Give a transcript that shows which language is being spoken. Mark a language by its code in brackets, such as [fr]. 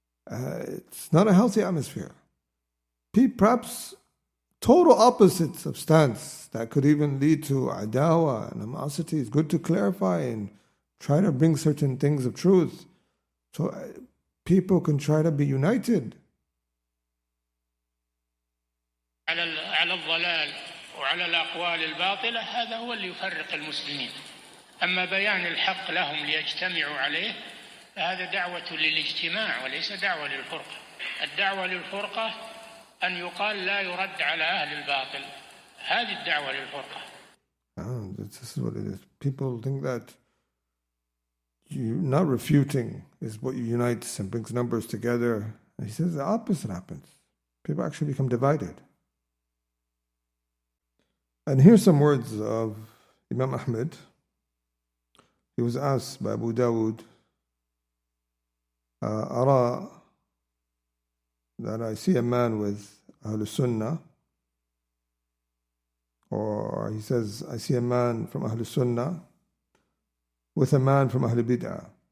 [en] It's not a healthy atmosphere. Perhaps total opposites of stance that could even lead to adawa and animosity. It's good to clarify and try to bring certain things of truth so people can try to be united. [ar] على الضلال وعلى الأقوال الباطلة هذا هو اللي يفرق المسلمين. أما بيان الحق لهم ليجتمعوا عليه فهذا دعوة للاجتماع وليس دعوة للفرقة. الدعوة للفرقة أن يقال لا يرد على أهل الباطل. هذه الدعوة للفرقة. [en] This is what it is. People think that not refuting is what unites and brings numbers together. And he says the opposite happens. People actually become divided. And here's some words of Imam Ahmed. He was asked by Abu Dawud, Ara, that I see a man with Ahlul Sunnah, or he says, I see a man from Ahlul Sunnah with a man from Ahlul Bid'ah.